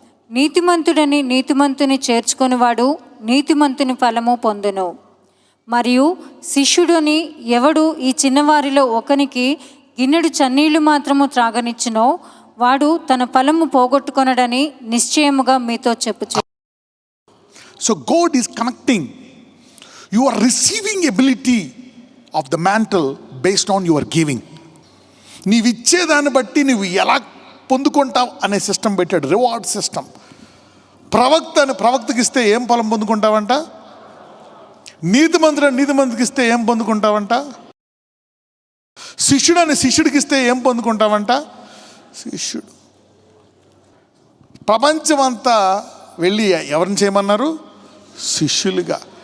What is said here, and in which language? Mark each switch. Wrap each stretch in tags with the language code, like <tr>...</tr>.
<te>నీతిమంతుడని నీతిమంతుని చేర్చుకొనివాడు నీతిమంతుని ఫలము పొందును. మరియు శిష్యుడని ఎవడు ఈ చిన్నవారిలో ఒకనికి గిన్నెడు చన్నీళ్లు మాత్రము త్రాగనిచ్చునో వాడు తన ఫలము పోగొట్టుకొనడని నిశ్చయముగా మీతో చెప్పుచు.</te> <en>So God is connecting. You are receiving ability of the mantle based on your giving.</en> <te>నీవు ఇచ్చేదాన్ని బట్టి నువ్వు ఎలా పొందుకుంటావు అనే సిస్టమ్ పెట్టాడు, రివార్డ్ సిస్టమ్. ప్రవక్తకి ఇస్తే ఏం ఫలం పొందుకుంటావంట? నీతిమంతుడికి ఇస్తే ఏం పొందుకుంటావంట? శిష్యుడికి ఇస్తే ఏం పొందుకుంటావంట? శిష్యుడు. ప్రపంచమంతా వెళ్ళి ఎవరిని చేయమన్నారు? శిష్యులుగా.</te>